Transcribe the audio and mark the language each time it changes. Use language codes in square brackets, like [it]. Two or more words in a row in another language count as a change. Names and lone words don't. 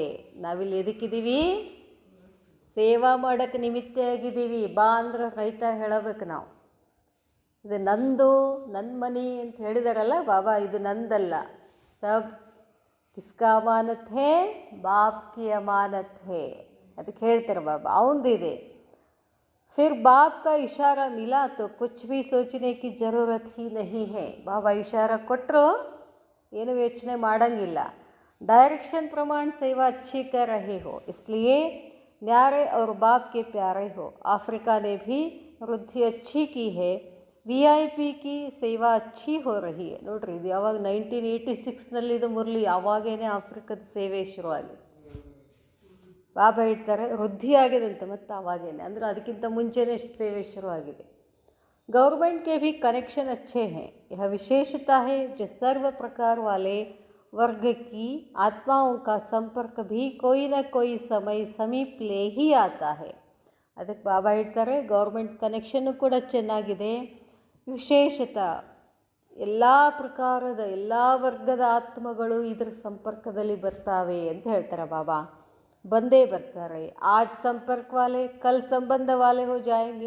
[kn] ನಾವಿಲ್ಲಿ ಎದಕ್ಕಿದ್ದೀವಿ? ಸೇವಾ ಮಾಡೋಕ್ಕೆ ನಿಮಿತ್ತ ಆಗಿದ್ದೀವಿ. ಬಾ ಅಂದ್ರೆ ರೈತ ಹೇಳಬೇಕು ನಾವು, ಇದು ನಂದು, ನನ್ನ ಮನೆ ಅಂತ ಹೇಳಿದಾರಲ್ಲ ಬಾಬಾ, ಇದು ನಂದಲ್ಲ. [hi] सब किसका अमानत है? बाप की अमानत है. [kn] ಅದಕ್ಕೆ ಹೇಳ್ತಾರೆ ಬಾಬಾ, ಅವಂದಿದೆ. [hi] फिर बाप का इशारा मिला तो कुछ भी सोचने की ज़रूरत ही नहीं है. [kn] ಬಾಬಾ ಇಶಾರ ಕೊಟ್ಟರು ಏನು ಯೋಚನೆ ಮಾಡೋಂಗಿಲ್ಲ. [hi] डायरेक्शन प्रमाण सेवा अच्छी कर रहे हो, इसलिए न्यारे और बाप के प्यारे हो. अफ्रीका ने भी वृद्धि अच्छी की है, VIP की ಸೇವಾ अच्छी हो रही है. [kn] ನೋಡ್ರಿ, ಇದು ಯಾವಾಗ 1986 ಮುರಳಿ, ಆವಾಗೇನೆ ಆಫ್ರಿಕಾದ ಸೇವೆ ಶುರುವಾಗಿದೆ. ಬಾಬಾ ಹೇಳ್ತಾರೆ ವೃದ್ಧಿ ಆಗಿದಂತೆ, ಮತ್ತು ಆವಾಗೇನೆ ಅಂದರೆ ಅದಕ್ಕಿಂತ ಮುಂಚೆನೇ ಸೇವೆ ಶುರುವಾಗಿದೆ. [hi] गवर्नमेंट के भी कनेक्शन अच्छे हैं. यह विशेषता है जो सर्व प्रकार वाले वर्ग की आत्माओं का संपर्क भी कोई न कोई समय समीप ले ही आता है. [kn] ಅದಕ್ಕೆ ಬಾಬಾ ಹೇಳ್ತಾರೆ ಗೌರ್ಮೆಂಟ್ ಕನೆಕ್ಷನ್ನು ಕೂಡ ಚೆನ್ನಾಗಿದೆ. ವಿಶೇಷತಾ, ಎಲ್ಲ ಪ್ರಕಾರದ ಎಲ್ಲ ವರ್ಗದ ಆತ್ಮಗಳು ಇದರ ಸಂಪರ್ಕದಲ್ಲಿ ಬರ್ತಾವೆ ಅಂತ ಹೇಳ್ತಾರೆ ಬಾಬಾ. ಬಂದೇ ಬರ್ತಾರೆ. [hi] आज संपर्क वाले कल संबंध वाले हो जाएंगे.